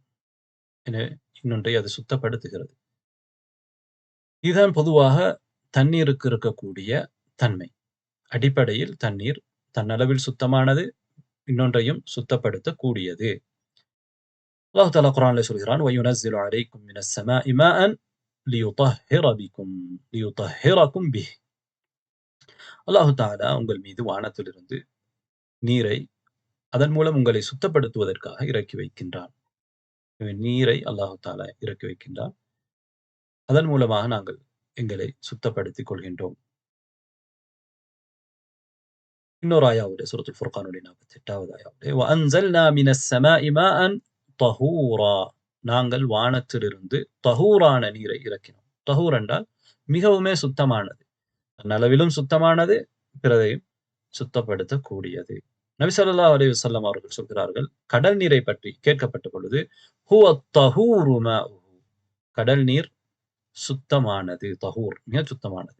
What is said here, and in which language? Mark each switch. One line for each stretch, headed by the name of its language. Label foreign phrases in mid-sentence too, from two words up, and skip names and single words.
Tamil: எனவே இன்னொன்றை அது சுத்தப்படுத்துகிறது. இதுதான் பொதுவாக தண்ணீருக்கு இருக்கக்கூடிய தன்மை. அடிப்படையில் தண்ணீர் தன்னளவில் சுத்தமானது, இன்னொன்றையும் சுத்தப்படுத்தக்கூடியது. அல்லாஹ் தஆலா குர்ஆனிலே சொல்கிறான்,
Arabic: وَيُنَزِّلُ عَلَيْكُم مِّنَ السَّمَاءِ مَاءً لِيُطَهِّرَكُم بِهِ.
Tamil: அல்லாஹ் தஆலா உங்கள் மீது வானத்திலிருந்து நீரை அதன் மூலம் உங்களை சுத்தப்படுத்துவதற்காக இறக்கி வைக்கின்றான். நீரை அல்லாஹ் தஆலா இறக்கி வைக்கின்றான். அதன் மூலமாக நாங்கள் எங்களை சுத்தப்படுத்திக் கொள்கின்றோம். இன்னொரு ஆயாவுடைய சூரத்துல் ஃபுர்கானுடைய 48வது ஆயாவுடைய
Arabic: وَأَنزَلْنَا مِنَ السَّمَاءِ مَاءً طَهُورًا.
Tamil: நாங்கள் வானத்திலிருந்து தஹூரான நீரை இறக்கினோம். தஹூர் என்றால் மிகவுமே சுத்தமானது, நலவிலும் சுத்தமானது, பிறரையும் சுத்தப்படுத்தக்கூடியது. நபி ஸல்லல்லாஹு அலைஹி வஸல்லம் அவர்கள் சொல்கிறார்கள், கடல் நீரை பற்றி கேட்கப்பட்ட பொழுது
Arabic: هو طهور ماؤه,
Tamil: கடல் நீர் சுத்தமானது, தஹூர் மிக சுத்தமானது.